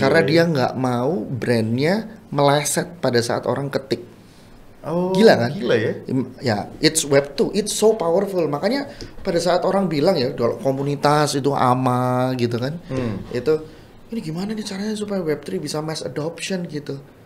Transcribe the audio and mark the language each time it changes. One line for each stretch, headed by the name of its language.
Indonesian: Karena dia nggak mau brandnya meleset pada saat orang ketik. Oh, Gila kan? Gila ya.
English: Ya, it's web 2, it's so powerful.
Indonesian: Makanya pada saat orang bilang ya, kalau komunitas itu ama gitu kan, itu ini gimana nih caranya supaya web 3 bisa mass adoption gitu.